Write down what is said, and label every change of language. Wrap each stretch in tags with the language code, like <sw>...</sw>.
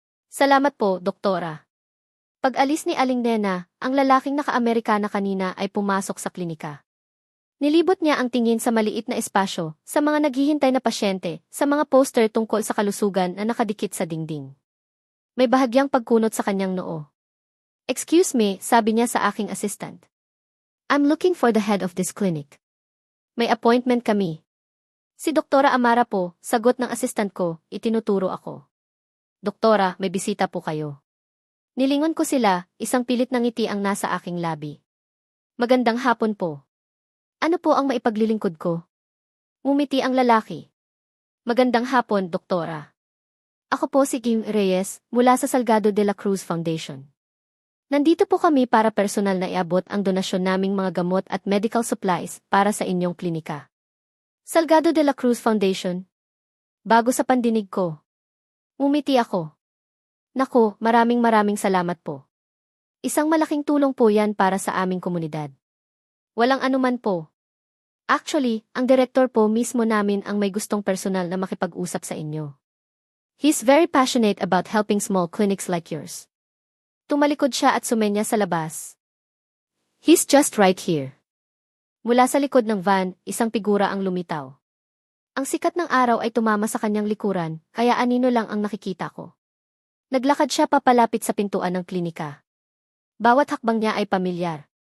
<tl>Salamat po, doktora. Pag-alis ni Aling Nena, ang lalaking naka-Amerikana kanina ay pumasok sa klinika. Nilibot niya ang tingin sa maliit na espasyo, sa mga naghihintay na pasyente, sa mga poster tungkol sa kalusugan na nakadikit sa dingding. May bahagyang pagkunot sa kanyang noo.</tl> <en>"Excuse me,"</en> <tl>sabi niya sa aking assistant.</tl> <en>"I'm looking for the head of this clinic."</en> <tl>"May appointment kami." "Si Doktora Amara po," sagot ng assistant ko, itinuturo ako. "Doktora, may bisita po kayo." Nilingon ko sila, isang pilit na ngiti ang nasa aking labi. "Magandang hapon po. Ano po ang maipaglilingkod ko?" Ngumiti ang lalaki. "Magandang hapon, Doktora. Ako po si Kim Reyes, mula sa Salgado de la Cruz Foundation. Nandito po kami para personal na iabot ang donasyon naming mga gamot at medical supplies para sa inyong klinika." Salgado de la Cruz Foundation? Bago sa pandinig ko. Ngumiti ako. "Naku, maraming salamat po. Isang malaking tulong po yan para sa aming komunidad." "Walang anuman po. Actually, ang direktor po mismo namin ang may gustong personal na makipag-usap sa inyo.</tl> <en>He's very passionate about helping small clinics like yours."</en> <tl>Tumalikod siya at sumenya sa labas.</tl> <en>"He's just right here."</en> <tl>Mula sa likod ng van, isang figura ang lumitaw. Ang sikat ng araw ay tumama sa kanyang likuran, kaya anino lang ang nakikita ko. Naglakad siya papalapit sa pintuan ng klinika. Bawat hakbang niya ay pamilyar.</tl>